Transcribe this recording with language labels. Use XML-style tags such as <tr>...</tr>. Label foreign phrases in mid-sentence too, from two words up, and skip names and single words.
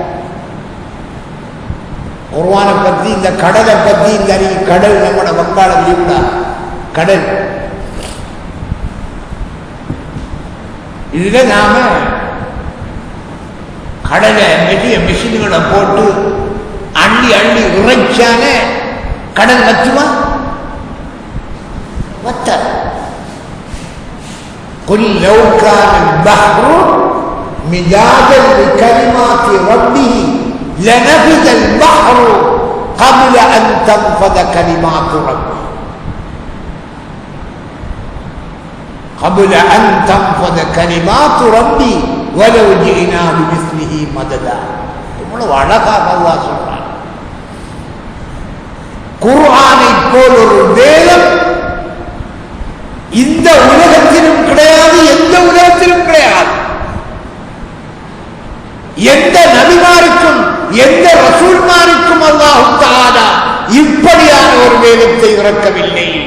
<ta>குர்ஆனை பத்தி, இந்த கடலை பத்தி, இந்த கடல் நம்மட வங்காள விரிகுடா கடல், இதுல நாம கடலை மெட்டிய மிஷின்களை போட்டு அள்ளி அள்ளி உரைச்சான கடல் வச்சுமா?</ta> <ar>وت قل لو كان بحر مدادا لكلمات ربي لنفد البحر قبل أن تنفذ كلمات ربي قبل أن تنفذ كلمات ربي ولو جئنا بمثله مددا</ar> <ta>இவ்வளவு அழகாக அல்லாஹ் சொல்றான். குர்ஆனை போல் ஒரு வேதம் இந்த உலகத்திலும் கிடையாது, எந்த உலகத்திலும் கிடையாது. எந்த நபிமாருக்கும் எந்த ரசூல்மாருக்கும் அல்லாஹ் தஆலா இப்படியான ஒரு வேதத்தை இறக்கவில்லை.</ta>